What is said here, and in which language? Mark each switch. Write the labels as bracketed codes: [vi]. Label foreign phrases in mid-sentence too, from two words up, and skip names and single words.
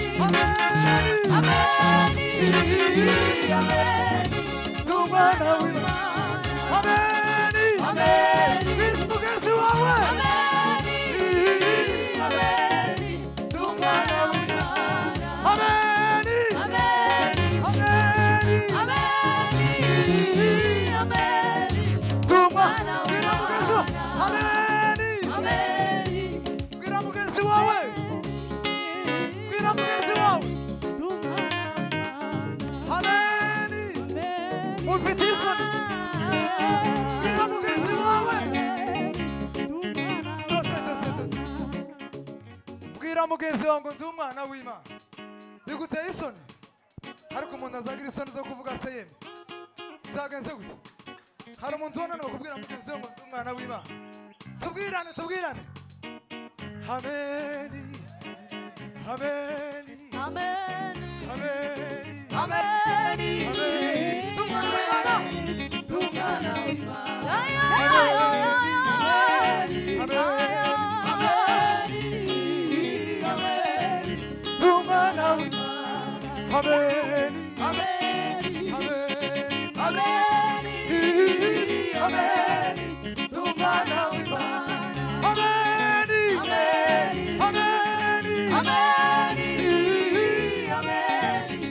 [rw] ameni Ameni. Ameni. N'umwana w'Imana. ameni Ameni. Bwira umugenzi wawe Ameni. Ameni. N'umwana w'Imana. ameni Ameni. ameni Ameni. Ameni. Tumwana N'umwana bwira mugenzi wawe w'Imana. ameni Ameni. bwira mugenzi wawe bwira mugenzi wawe ameni ufite isoni bwira mugenzi wawe Tose. bwira mugenzi wawe ngo ndi umwana w'Imana biguteye isoni ariko umuntu azagira isoni zo kuvuga se yeme zagenze gute hari umuntu wananiwe kubwira mugenzi we ngo ndi umwana w'Imana tubwirane ameni ameni Ameni. ameni Ameni. Ndi umwana w'Imana N'umwana w'Imana. Ndi umwana w'Imana ameni Ameni. ameni Ameni. ameni Ndi umwana w'Imana. ameni Ameni. ameni Ameni. Ameni.